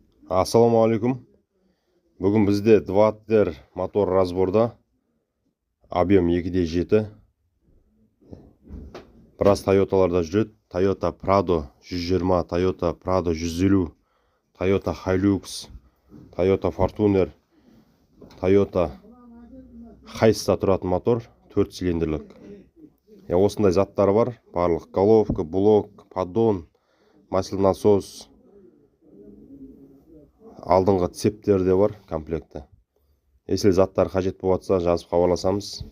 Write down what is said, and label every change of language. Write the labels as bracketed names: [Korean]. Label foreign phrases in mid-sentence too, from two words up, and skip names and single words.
[Kazakh] Ассаламу алейкум. Бүгін бізде 2-тер мотор разборда. Объем 2.7. Біраз Toyotаларда жүреді. Toyota Prado 120, Toyota Prado 150, Toyota Hilux, Toyota Fortuner, Toyota Hiace'та тұратын мотор, 4 цилиндрлік. Осындай заттары бар. Барлық [Russian] головка, блок, поддон, маслонасос, [Kazakh] алдыңғы цептер де бар комплекті. Если заттар қажет болатса, жазып хабарласамыз.